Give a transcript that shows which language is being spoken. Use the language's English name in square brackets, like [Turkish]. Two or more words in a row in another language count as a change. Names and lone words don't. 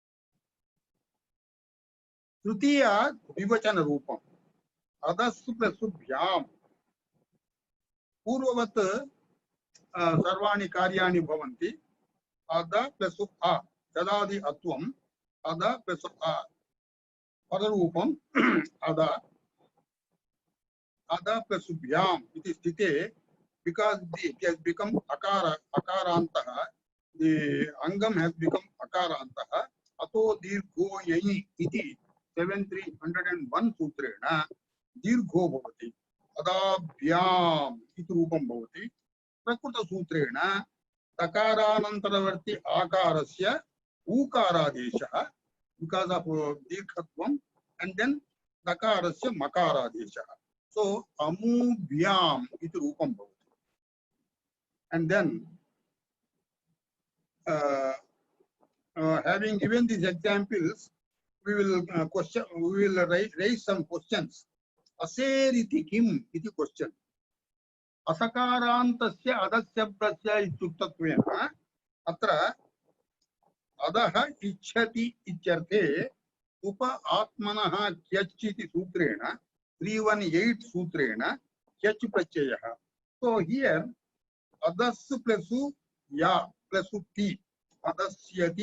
[Sanskrit] तृतीय द्विवचन रूपम् अधस्तु प्लस् भ्याम् पूर्ववत् सर्वाणि कार्याणि भवन्ति अध प्लस् अ तदादि अत्वम् अध प्लस् अ पदरूपम् अध प्लस् भ्याम् इति स्थिते [English] because it has become [Sanskrit] akarantah, the अङ्गम् [English] has become [Sanskrit] अकारान्तः अतो दीर्घो यञि इति 7301 सूत्रेण दीर्घो भवति अदाभ्याम् इति रूपम् भवति प्रकृत सूत्रेण तकारानन्तरवर्ति अकारस्य उकारादेशः [English] because of [Sanskrit] दीर्घत्वम् [English] and then [Sanskrit] दकारस्य मकारादेशः so अमुभ्याम् इति रूपम् भवति [English] and then having given these examples we will raise some questions [Sanskrit] असेरिति किम् इति [English] question [Sanskrit] असकारान्तस्य अदश्शब्दस्य इत्युक्तत्वेन atra अदः इच्छति इत्यर्थे उप आत्मनः क्यच् इति सूत्रेण 318 सूत्रेण क्यच् प्रत्ययः [English] so here [Sanskrit] अदस् प्लस या प्लस ति अदस्यति